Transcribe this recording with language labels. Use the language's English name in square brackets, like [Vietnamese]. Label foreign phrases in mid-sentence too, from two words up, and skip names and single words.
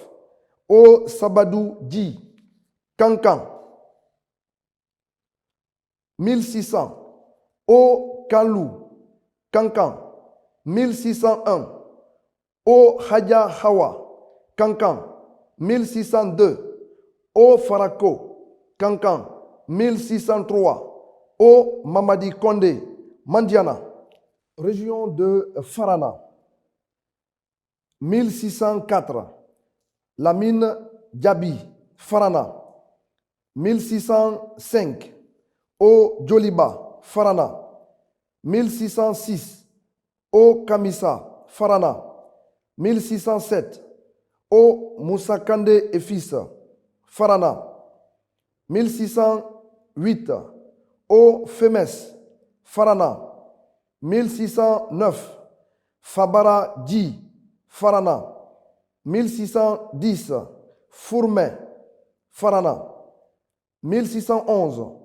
[French] O Sabadou Dji, Kankan, 1600. O Kalou, Kankan, 1601. O Hadja Hawa, Kankan, 1602. O Farako, Kankan, 1603. O Mamadi Kondé, Mandiana, région de Farana, 1604. Lamine Djabi, Farana, 1605. O Djoliba, Farana, 1606. O Kamisa, Farana, 1607. O Moussa Kandé et fils, Farana, 1608. O Femes, Farana, 1609. Fabara Dji, Farana, 1610. Fourmet, Farana, 1611.